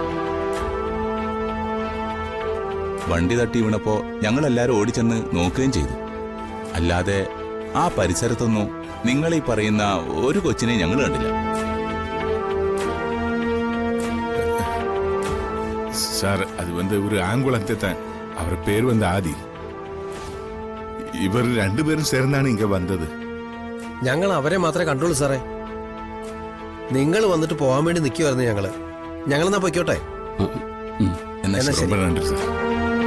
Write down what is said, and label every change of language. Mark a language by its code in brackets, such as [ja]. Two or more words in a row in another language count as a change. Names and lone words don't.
[ml] വണ്ടി തട്ടി വീണപ്പോ ഞങ്ങളെല്ലാരും ഓടിച്ചെന്ന് നോക്കുകയും ചെയ്തു. അല്ലാതെ ആ പരിസരത്തൊന്നും നിങ്ങൾ ഈ പറയുന്ന ഒരു കൊച്ചിനെ ഞങ്ങൾ കണ്ടില്ല. [ta] சார், அது ஒரு ஆங்குளத்தை தான். அவர் பேர் ஆதி. [ml] ഇവർ രണ്ടുപേരും ചേർന്നാണ് ഇങ്ങ വന്നത്. ഞങ്ങൾ അവരെ മാത്രമേ കണ്ടുള്ളൂ സാറേ. നിങ്ങൾ വന്നിട്ട് പോകാൻ വേണ്ടി നിൽക്കുമായിരുന്നു ഞങ്ങളെന്നാ പൊയ്ക്കോട്ടെ. എന്നാ [ta] ரொம்ப நன்றி சார்.